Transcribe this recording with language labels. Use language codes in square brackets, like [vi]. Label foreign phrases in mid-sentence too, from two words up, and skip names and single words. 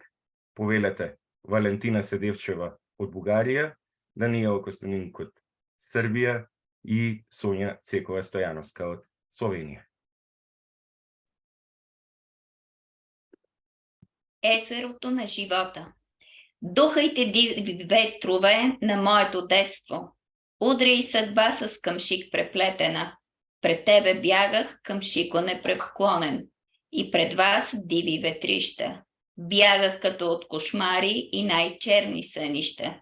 [mk] Повелете Валентина Седевчева од Бугарија, Даниела Костадинка од Србија и Сонја Цекова Стојановска од Словенија. [bg] Езерото на живота. Духайте диви ветрове на моето детство. Удри и съдба с къмшик преплетена. Пред тебе бягах, къмшико непреклонен. И пред вас диви ветрища. Бягах като от кошмари и най-черни сънища.